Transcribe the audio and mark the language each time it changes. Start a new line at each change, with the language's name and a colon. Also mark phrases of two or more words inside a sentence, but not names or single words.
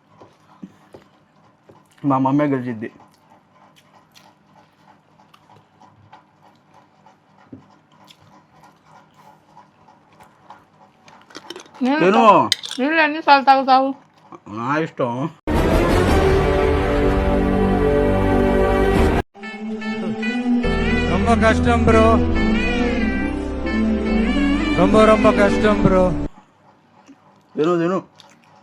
Telugu: మా మమ్మీ గెలిచిద్ది. నేను నీళ్ళు ఎన్నిసార్లు తాగుతావు? నా ఇష్టం.
Tamil: ரொம்ப கஷ்டம் ப்ரோ, ரொம்ப கஷ்டம் ப்ரோ.
Telugu: తిను